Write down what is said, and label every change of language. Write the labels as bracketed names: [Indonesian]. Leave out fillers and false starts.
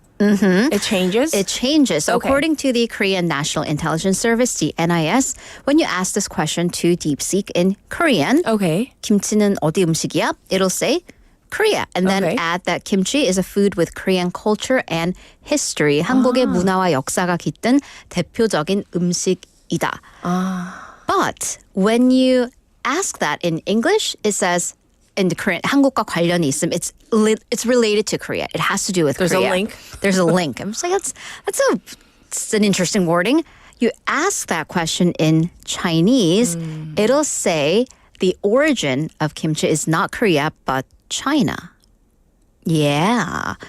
[English] It changes? It changes. So Okay. according to the Korean National Intelligence Service, the NIS, when you ask this question to DeepSeek in Korean, [Korean] 김치는 어디 음식이야? [English] It'll say Korea. And then add that kimchi is a food with Korean culture and history. [Korean] 한국의 문화와 역사가 깃든 대표적인 음식이다. [English] But when you ask that in English, it says in the Korean, [Korean] 한국과 관련이 있음. [English] It's related to Korea. It has to do with There's Korea. a link. There's a link. I'm just like, that's an interesting wording. You ask that question in Chinese, it'll say the origin of kimchi is not Korea, but China. Yeah.